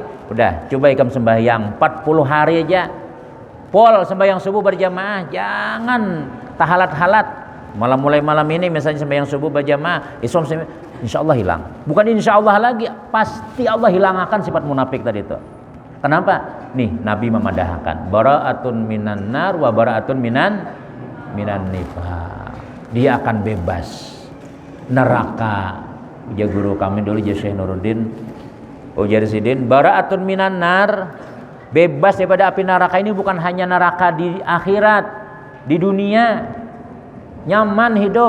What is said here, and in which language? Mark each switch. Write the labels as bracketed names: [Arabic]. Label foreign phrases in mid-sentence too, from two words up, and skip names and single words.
[Banjar] Udah coba ikam sembahyang 40 hari aja, pol sembahyang subuh berjamaah, jangan tahalat-halat. Malam mulai malam ini misalnya sembahyang subuh berjamaah, [Arabic] إن شاء الله [Banjar] hilang. Bukan [Arabic] إن شاء الله [Banjar] lagi, pasti Allah hilangkan sifat munafik tadi itu. Kenapa? Nih Nabi memadahkan [Arabic] براءة من النار وبراءة من النفاق. [Banjar] Dia akan bebas neraka. Ujar guru kami dulu Syekh Nuruddin Ujar Sidin, [Arabic] براءة من النار, [Banjar] bebas daripada api neraka ini bukan hanya neraka di akhirat, di dunia nyaman hidup.